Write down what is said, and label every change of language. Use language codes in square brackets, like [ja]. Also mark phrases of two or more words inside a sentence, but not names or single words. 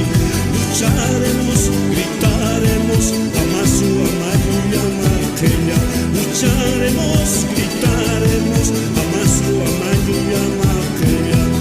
[es] Lucharemos, gritaremos, Amasu, Amayu y Amateya. Lucharemos, gritaremos, Amasu, Amayu y Amateya.